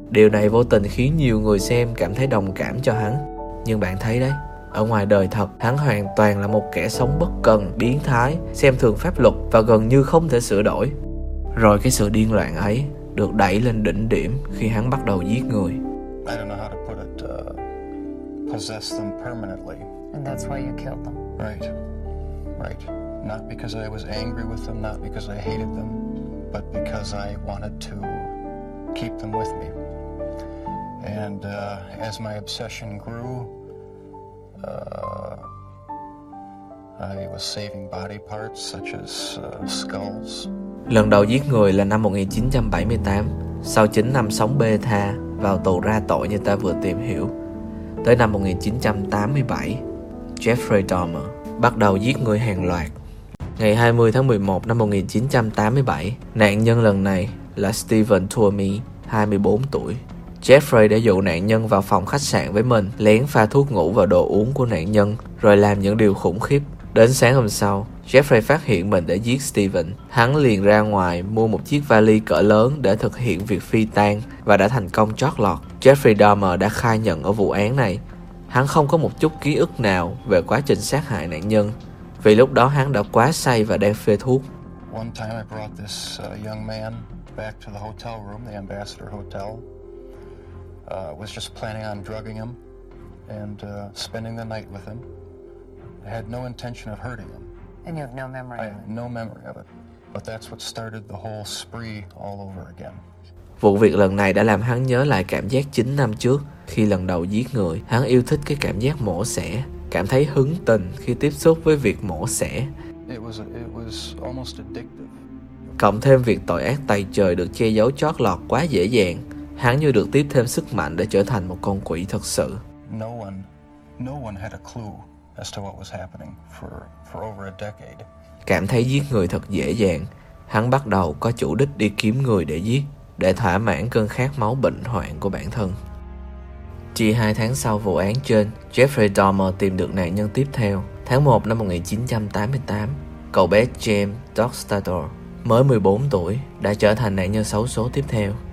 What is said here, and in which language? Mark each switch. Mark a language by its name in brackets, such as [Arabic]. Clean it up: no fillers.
[Vietnamese] Điều này vô tình khiến nhiều người xem cảm thấy đồng cảm cho hắn. Nhưng bạn thấy đấy, ở ngoài đời thật, hắn hoàn toàn là một kẻ sống bất cần, biến thái, xem thường pháp luật và gần như không thể sửa đổi. Rồi cái sự điên loạn ấy được đẩy lên đỉnh điểm khi hắn bắt đầu giết người. [English] I don't know how to put it, possess them permanently. And that's why you killed them. Right. Right. Not because I was angry with them, not because I hated them, but because I wanted to keep them with me. And as my obsession grew, I was saving body parts such as skulls. [Vietnamese] Lần đầu giết người là năm 1978, sau 9 năm sống bê tha, vào tù ra tội như ta vừa tìm hiểu. Tới năm 1987, Jeffrey Dahmer bắt đầu giết người hàng loạt. Ngày 20 tháng 11 năm 1987, nạn nhân lần này là Stephen Tuomi, 24 tuổi. Jeffrey đã dụ nạn nhân vào phòng khách sạn với mình, lén pha thuốc ngủ vào đồ uống của nạn nhân, rồi làm những điều khủng khiếp. Đến sáng hôm sau, Jeffrey phát hiện mình đã giết Stephen. Hắn liền ra ngoài mua một chiếc vali cỡ lớn để thực hiện việc phi tang và đã thành công trót lọt. Jeffrey Dahmer đã khai nhận ở vụ án này. Hắn không có một chút ký ức nào về quá trình sát hại nạn nhân, vì lúc đó hắn đã quá say và đang phê thuốc. [English] One time I brought this young man back to the hotel room, the Ambassador Hotel. Was just planning on drugging him and spending the night with him. I had no intention of hurting him. And you have no memory. I have no memory of it. But that's what started the whole spree all over again. [Vietnamese] Vụ việc lần này đã làm hắn nhớ lại cảm giác 9 năm trước. Khi lần đầu giết người, hắn yêu thích cái cảm giác mổ xẻ, cảm thấy hứng tình khi tiếp xúc với việc mổ xẻ. [English] It was almost addictive. [Vietnamese] Cộng thêm việc tội ác tày trời được che giấu trót lọt quá dễ dàng, hắn như được tiếp thêm sức mạnh để trở thành một con quỷ thật sự. [English] No one had a clue as to what was happening for over a decade. [Vietnamese] Cảm thấy giết người thật dễ dàng, hắn bắt đầu có chủ đích đi kiếm người để giết, để thỏa mãn cơn khát máu bệnh hoạn của bản thân. Chỉ 2 tháng sau vụ án trên, Jeffrey Dahmer tìm được nạn nhân tiếp theo. Tháng 1 năm 1988, cậu bé James Dockstader, mới 14 tuổi, đã trở thành nạn nhân xấu số tiếp theo.